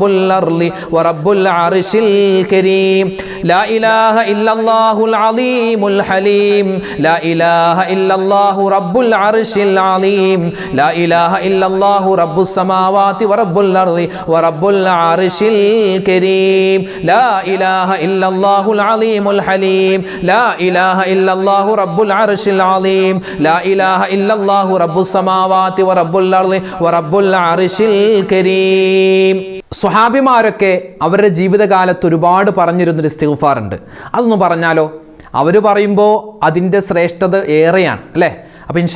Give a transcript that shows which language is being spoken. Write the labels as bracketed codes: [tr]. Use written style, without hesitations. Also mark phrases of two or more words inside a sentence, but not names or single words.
[ar] الأرض ورب العرش الكريم لا إله إلا الله العظيم الحليم لا إله إلا الله رب العرش العظيم لا إله إلا الله رب السماوات ورب الأرض ورب العرش الكريم لا إله إلا الله العظيم الحليم لا إله إلا الله رب العرش العظيم لا إله إلا الله رب السماوات ورب الأرض ورب العرش الكريم. [ml] സ്വഹാബിമാരൊക്കെ അവരുടെ ജീവിതകാലത്ത് ഒരുപാട് പറഞ്ഞിരുന്നൊരു ഇസ്തിഗ്ഫാറുണ്ട്. അതൊന്ന് പറഞ്ഞാലോ? അവർ പറയുമ്പോൾ അതിൻ്റെ ശ്രേഷ്ഠത ഏറെയാണ് അല്ലേ?